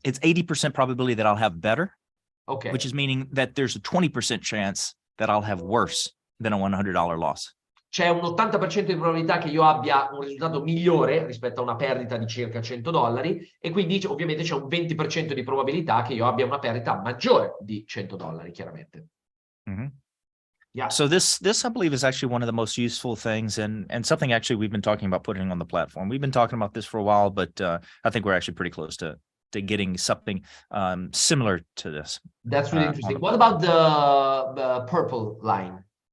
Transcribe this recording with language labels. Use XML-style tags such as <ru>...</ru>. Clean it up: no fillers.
<en>It's 80% probability that I'll have better. Okay. Which is meaning that there's a 20% chance that I'll have worse than a $100 loss.</en> <it>C'è un 80% di probabilità che io abbia un risultato migliore rispetto a una perdita di circa $100, e quindi ovviamente c'è un 20% di probabilità che io abbia una perdita maggiore di $100, chiaramente. Mm-hmm.</it> <en>Yeah. So this I believe is actually one of the most useful things and something actually we've been talking about putting on the platform. We've been talking about this for a while, but I think we're actually pretty close to getting something similar to this. That's really interesting. What about the purple line?</en>